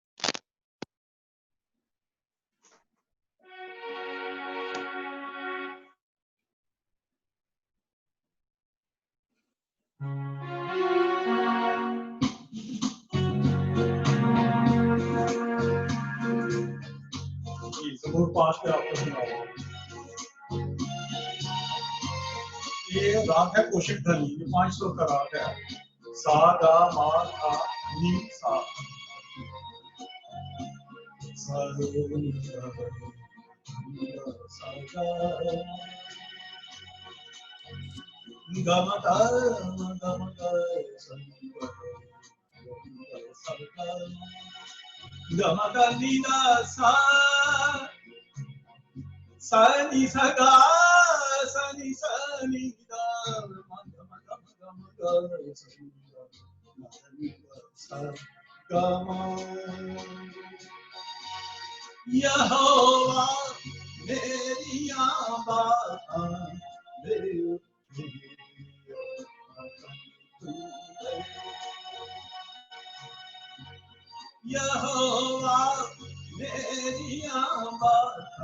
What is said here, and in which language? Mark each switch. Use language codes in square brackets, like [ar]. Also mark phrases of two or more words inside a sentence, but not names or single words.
[hi] ज़बूर 5 पे आपको सुना रहा हूँ। ये राग है कोशिक ध्वनि, ये 5 स्वर का राग है। सा गा मा पा नी सा। सा रे सा सा गा गा मा गा सा सा गा मा गा नी दा सा सा नी सा गा सा नी दा मा गा मा गा मा गा मा गा सा नी दा मा नी दा सा गा मा। यहोवा मेरी आबाद मेरी यहोवा मेरी आबाद